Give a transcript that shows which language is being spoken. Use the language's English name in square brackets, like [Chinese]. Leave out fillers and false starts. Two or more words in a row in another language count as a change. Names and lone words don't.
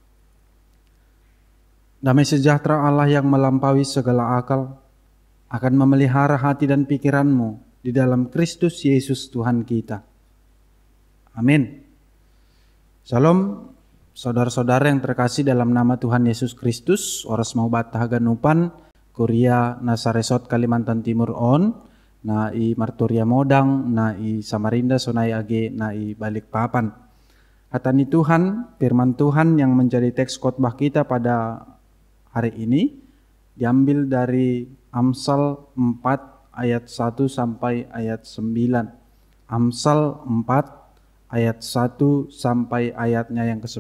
[Indonesian] Damai sejahtera Allah yang melampaui segala akal akan memelihara hati dan pikiranmu di dalam Kristus Yesus Tuhan kita. Amin. Shalom, saudara-saudara yang terkasih dalam nama Tuhan Yesus Kristus. [Batak Simalungun] Oras mau batah ganupan, Kuria Nasaresot Kalimantan Timur on, na i Martoria Modang, na i Samarinda Sonai Age, na i Balikpapan. Hatani Tuhan, [Indonesian] firman Tuhan yang menjadi teks khotbah kita pada hari ini diambil dari Amsal 4 ayat 1 sampai ayat 9. Amsal 4 ayat 1 sampai ayatnya yang ke-9.